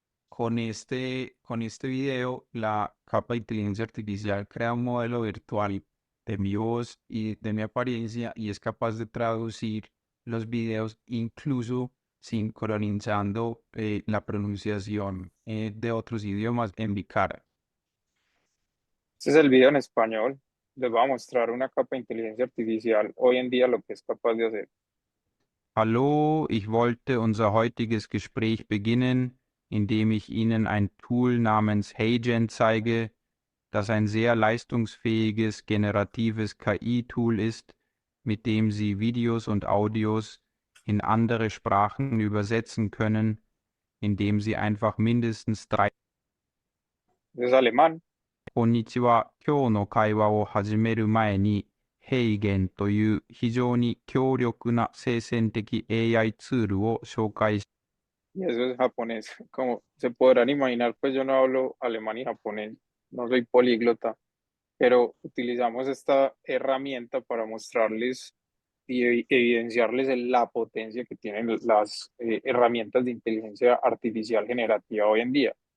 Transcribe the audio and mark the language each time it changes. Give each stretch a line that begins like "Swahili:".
Spanish: Con este video, la capa de inteligencia artificial crea un modelo virtual de mi voz y de mi apariencia y es capaz de traducir los videos incluso sincronizando la pronunciación de otros idiomas en mi cara. Este es el video en español. Les voy a mostrar una capa de inteligencia artificial hoy en día lo que es capaz de hacer.
German: Hallo, ich wollte unser heutiges Gespräch beginnen, indem ich Ihnen ein Tool namens HeyGen zeige, das ein sehr leistungsfähiges generatives KI-Tool ist, mit dem Sie Videos und Audios in andere Sprachen übersetzen können, indem Sie einfach mindestens 3
Spanish: Es alemán.
Japanese: こんにちは。今日の会話を始める前に、ヘイゲンという非常に強力な生成的 AI ツールを紹介し
Spanish: Y eso es japonés. Como se podrán imaginar, pues yo no hablo alemán y japonés, no soy políglota, pero utilizamos esta herramienta para mostrarles y evidenciarles la potencia que tienen las herramientas de inteligencia artificial generativa hoy en día.